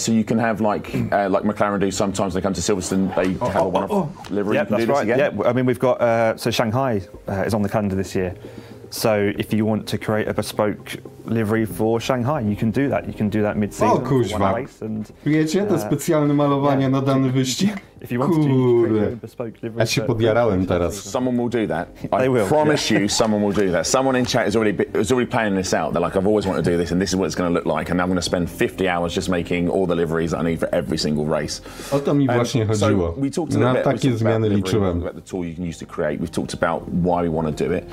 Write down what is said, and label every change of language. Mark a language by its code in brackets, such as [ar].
[en] So you can have like McLaren do sometimes. They come to Silverstone, they have a one-off livery. Yeah, that's right. Yeah, I mean we've got so Shanghai is on the calendar this year. So if you want to create a bespoke livery for Shanghai, you can do that. You can do that mid-season. [pl] O kuźwa. Wiecie, te specjalne malowania na dany wyścig? Kurde. Ja się podjarałem teraz. [en] Someone will do that. I promise you, someone will do that. Someone in chat is already planning this out. They're like, I've always wanted to do this, and this is what it's going to look like. And I'm going to spend 50 hours just making all the liveries that I need for every single race. [pl] O to mi właśnie chodziło. Na takie zmiany liczyłem. [en] The tool you can use to create. We've talked about why we want to do it.